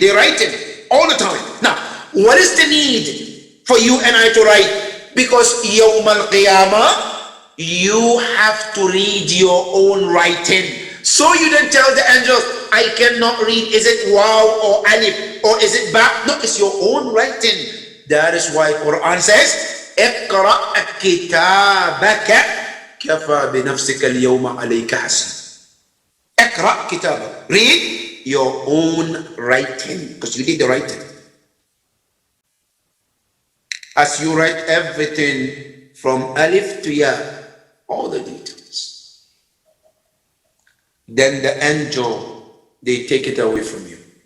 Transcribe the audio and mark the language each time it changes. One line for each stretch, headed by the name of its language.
English: They write it all the time. Now, what is the need for you and I to write? Because Yawm al-Qiyamah, you have to read your own writing. So you don't tell the angels, I cannot read. Is it waw or alif or is it ba? No, it's your own writing. That is why Quran says,
Arabic: اقرأ كتابك كفى بنفسك اليوم عليك حسيب. اقرأ كتابك.
English: Read your own writing, because you did the writing. As you write everything from alif to ya, all the details, then the angel, they take it away from you.